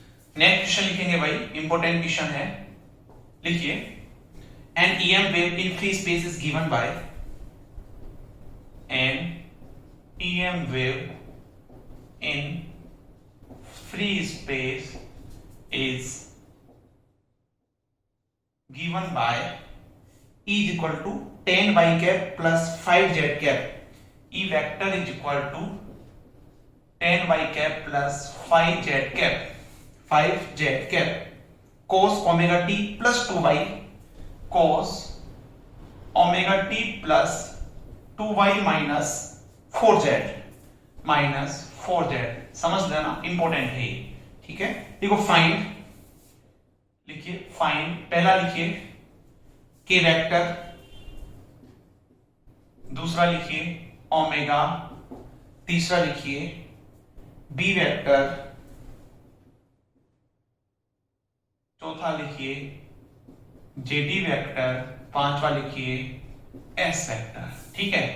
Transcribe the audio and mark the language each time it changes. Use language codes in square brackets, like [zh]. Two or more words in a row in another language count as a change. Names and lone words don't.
[en] next question [hi] लिखेंगे भाई, [en] important question [hi] है, लिखिए [en] an EM wave in free space is given by, an EM wave in free space is given by E is equal to 10 y cap plus 5 z cap. E vector is equal to 10 y cap plus 5 z cap. 5 z cap. Cos omega t plus 2y. Cos omega t plus 2y minus 4z. Minus 4z. [hi] समझ लेना, इंपॉर्टेंट है ये, ठीक है। देखो फाइंड, लिखिए फाइंड, पहला लिखिए [en] k vector, [hi] दूसरा लिखिए ओमेगा, तीसरा लिखिए [en] B vector, [hi] चौथा लिखिए [en] JD vector, [hi] पांचवा लिखिए [en] S vector, [hi] ठीक है।